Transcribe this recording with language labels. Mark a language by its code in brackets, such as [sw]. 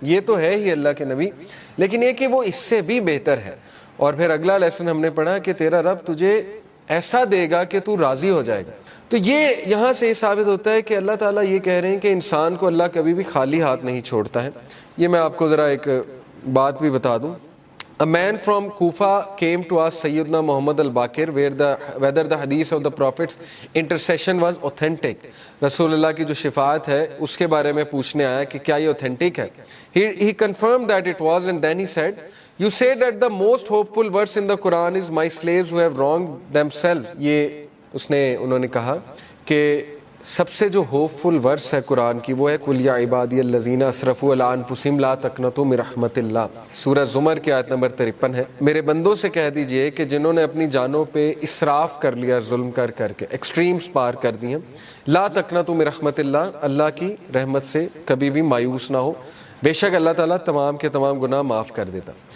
[ur] یہ تو ہے ہی اللہ کے نبی، لیکن یہ کہ وہ اس سے بھی بہتر ہے. اور پھر اگلا لیسن ہم نے پڑھا کہ تیرا رب تجھے ایسا دے گا کہ تو راضی ہو جائے گا. تو یہ یہاں سے یہ ثابت ہوتا ہے کہ اللہ تعالیٰ یہ کہہ رہے ہیں کہ انسان کو اللہ کبھی بھی خالی ہاتھ نہیں چھوڑتا ہے. یہ میں آپ کو ذرا ایک بات بھی بتا دوں. [en] A man from Kufa came to ask Sayyidina Muhammad al-Baqir whether the hadith of the Prophet's intercession was authentic. [ur] رسول اللہ کی جو شفاعت ہے اس کے بارے میں پوچھنے آیا کہ کیا یہ authentic ہے. [en] He confirmed that it was, and then he said, you say that the most hopeful verse in the Quran is my slaves who have wronged themselves. [ur] یہ انہوں نے کہا کہ سب سے جو ہوپ فل ورس ہے قرآن کی وہ ہے [ar] قل یا عبادی الذین اسرفوا علی انفسہم لا تقنطوا من رحمت اللہ، [ur] سورہ زمر کی آیت نمبر 53 ہے. میرے بندوں سے کہہ دیجئے کہ جنہوں نے اپنی جانوں پہ اسراف کر لیا، ظلم کر کر کے ایکسٹریمز پار کر دی ہیں، [ar] لا تقنطوا من رحمت اللہ، [ur] اللہ کی رحمت سے کبھی بھی مایوس نہ ہو، بے شک اللہ تعالیٰ تمام کے تمام گناہ معاف کر دیتا.